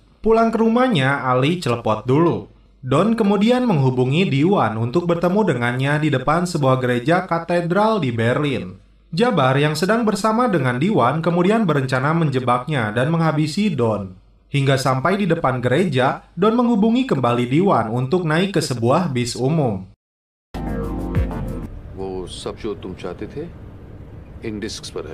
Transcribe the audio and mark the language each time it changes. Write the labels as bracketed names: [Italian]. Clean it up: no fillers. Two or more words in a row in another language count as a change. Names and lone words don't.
[Indonesian] Pulang ke rumahnya, Ali celepot dulu. Don kemudian menghubungi Diwan untuk bertemu dengannya di depan sebuah gereja katedral di Berlin. Jabbar yang sedang bersama dengan Diwan kemudian berencana menjebaknya dan menghabisi Don. Hingga sampai di depan gereja, Don menghubungi kembali Diwan untuk naik ke sebuah bis umum. [Hindi] सब जो तुम चाहते थे इन डिस्क्स पर है।